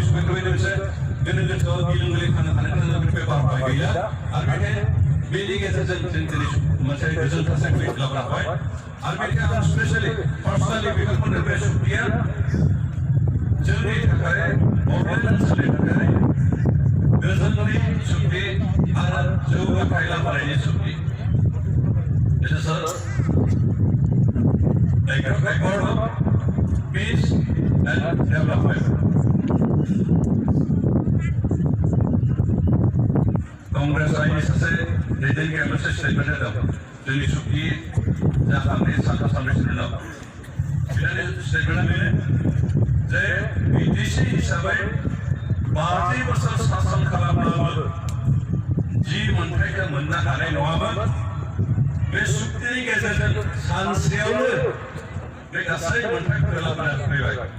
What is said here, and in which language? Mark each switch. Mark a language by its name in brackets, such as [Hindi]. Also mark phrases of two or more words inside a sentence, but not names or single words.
[Bodo] सफैगोन बेबायदि मोनसे गोनो गोथोआव गिलुं गिलुं थानो गोनां बे बारहावा गैला आरो बेखायनो बेनि गेजेरजों जों दिनै मोनसे गोजोन थासारि लाबोनो हाबाय आरो बेनिखायनो आं [English] specially personally [Bodo] बिथांमोननो बे सुक्तिया जोंनि थाखाय बड'लेण्ड ओनसोलनि थाखाय गोजोननि सुक्ति आरो जौगाथाय लाबोनायनि सुक्ति [English] It is a record of peace and development. [Bodo] Congress आइनि सासे दैदेनगिरिया मोनसे स्टेटमेन्ट होदों जोंनि सुक्ति जाखांनायनि सानथाम सानब्रैसोनि उनाव बिथांनि स्टेटमेन्टआ बेनो जे बिटिसि हिसाबै 50 बोसोर सासन खालामब्लाबो जि मोनथायखौ मोननो हानाय नङामोन बे सुक्तिनि गेजेरजों सानसेयावनो बे गासै मोनथायफोरखौ लाबोना फैबाय